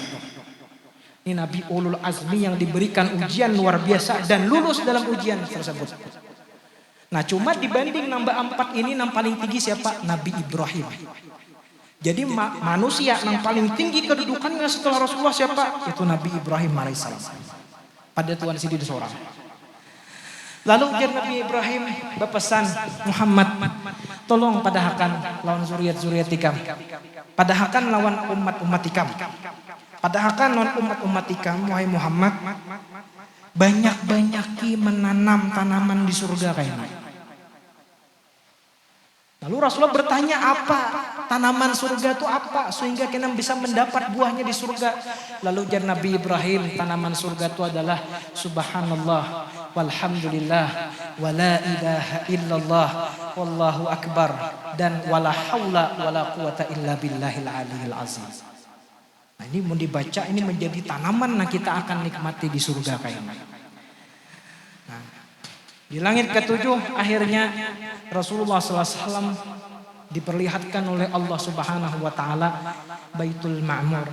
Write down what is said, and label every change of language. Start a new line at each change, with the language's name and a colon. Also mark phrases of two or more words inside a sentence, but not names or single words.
Indonesian: Ini Nabi ulul azmi yang diberikan ujian luar biasa dan lulus dalam ujian tersebut. Nah cuma dibanding nambah 4 ini yang paling tinggi siapa? Nabi Ibrahim. Jadi manusia yang paling tinggi kedudukannya setelah Rasulullah siapa? Itu Nabi Ibrahim alaihissalam.
Banjar: Pada Tuan Sidin seorang. Lalu ujar Nabi Ibrahim berpesan, Muhammad, tolong padahakan lawan zuriat-zuriat ikam. Padahakan lawan umat-umat ikam. Padahakan lawan umat-umat ikam, wahai Muhammad, banyak-banyaki menanam tanaman di surga kayaknya.
Indonesian: Lalu Rasulullah bertanya, apa tanaman surga itu apa sehingga kita bisa mendapat buahnya di surga? Lalu ujar Nabi Ibrahim, tanaman surga itu adalah
Arabic: سبحان الله والحمد لله ولا إله إلا الله والله أكبر
Indonesian: dan
Arabic: ولا حول ولا قوة إلا بالله العلي العظيم.
Indonesian: Nah, ini mau dibaca, ini menjadi tanaman yang kita akan nikmati di surga kayaknya. Nah, di langit ketujuh akhirnya Rasulullah SAW diperlihatkan oleh Allah
Arabic: سبحانه وتعالى
Indonesian: Baitul Ma'mur.